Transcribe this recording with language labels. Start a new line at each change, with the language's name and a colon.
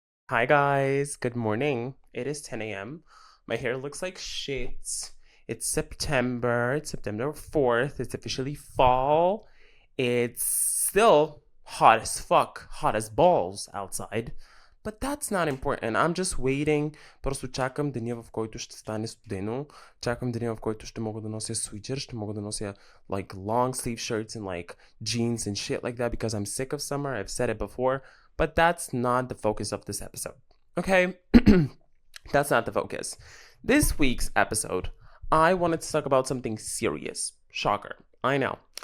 English: Hi, guys. Good morning. It is 10 a.m. My hair looks like shit. It's September. It's September 4th. It's officially fall. It's still hot as fuck, hot as balls outside. But that's not important. I'm just waiting.
Bulgarian: Просто чакам деня, в който ще стане студено. Чакам деня, в който ще мога да нося
English: свитер, ще мога да нося like long sleeve shirts and like jeans and shit like that because I'm sick of summer. I've said it before, but that's not the focus of this episode. Okay? That's not the focus. This week's episode, I wanted to talk about something serious. Shocker. I know.